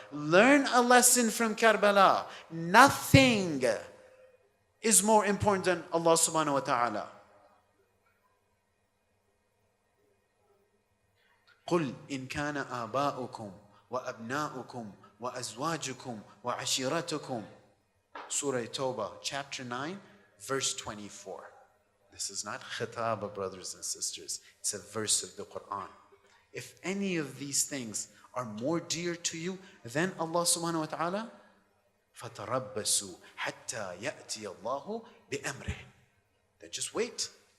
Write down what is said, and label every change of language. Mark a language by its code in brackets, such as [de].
[en] Learn a lesson from Karbala. Nothing is more important than Allah subhanahu wa ta'ala. [ar] قل إن كان آباؤكم وأبناؤكم وأزواجكم وعشيرتكم. [en] Surah Tawbah, chapter 9, verse 24. This is not khitaba, brothers and sisters. It's a verse of the Quran. If any of these things are more dear to you than Allah subhanahu wa ta'ala, فَتَرَبَّسُوا حَتَّى يَأْتِيَ اللَّهُ بِأَمْرِهِ. Then just wait.